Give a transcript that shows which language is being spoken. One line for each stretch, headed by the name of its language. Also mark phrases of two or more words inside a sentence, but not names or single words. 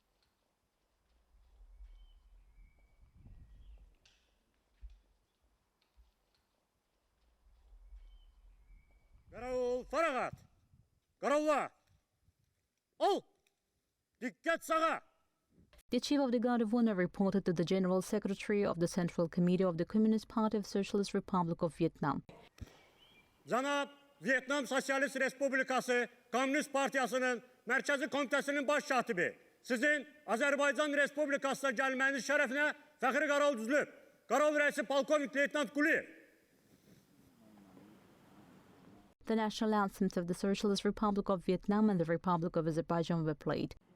Azerbaijani: Qaravul faragat. Qaravla. Al. Dikkat sağa.
English: The Chief of the Guard of Honor reported to the General Secretary of the Central Committee of the Communist Party of the Socialist Republic of Vietnam.
Azerbaijani: Cənab Vietnam Sosialist Respublikası Komünist Partiyasının Mərkəzi Komitəsinin baş katibi, sizin Azərbaycan Respublikasına gəlməniz şərəfinə fəxri qaral düzülüb. Qaral rəisi Polkovnik Leytenant Quliyev.
English: The national anthems of the Socialist Republic of Vietnam and the Republic of Azerbaijan were played.